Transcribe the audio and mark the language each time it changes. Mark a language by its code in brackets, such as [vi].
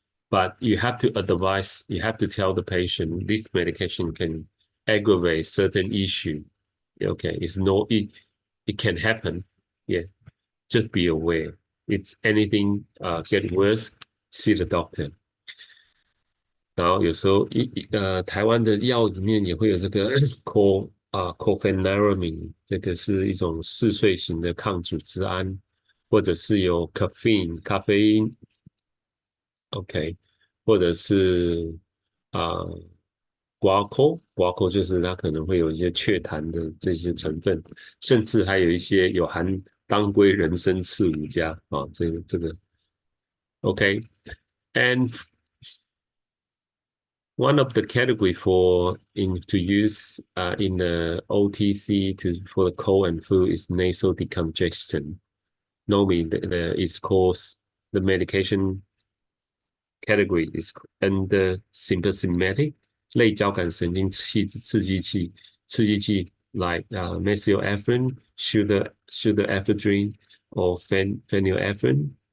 [en] But you have to advise, you have to tell the patient this medication can aggravate certain issue. Okay, it can happen. Yeah, just be aware. It's anything get worse, see the doctor. [zh] 然后有时候台湾的药里面也会有这个 cofeniramine，这个是一种嗜睡型的抗组织胺，或者是有咖啡因 ，OK，或者是 guaco 就是它可能会有一些雀檀的这些成分，甚至还有一些有含当归、人参、刺五加这个 OK， [en] and one of the category to use in the OTC for the cold and flu is nasal decongestion. Normally, it's called the medication category is under sympathetic 类交感神经刺激剂 like methylephrine, pseudoephedrine, or phenylephrine.